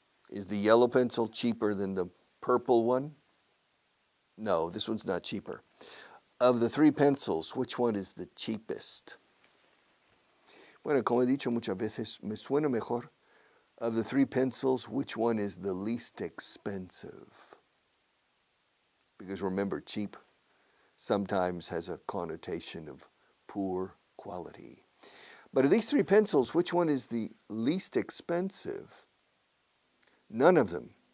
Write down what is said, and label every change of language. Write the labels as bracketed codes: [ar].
[en] Is the yellow pencil cheaper than the purple one? No, this one's not cheaper. Of the three pencils, which one is the cheapest? [es] Bueno, como he dicho muchas veces, me suena mejor. [en] Of the three pencils, which one is the least expensive? Because remember, cheap sometimes has a connotation of poor quality. But of these three pencils, which one is the least expensive? None of them.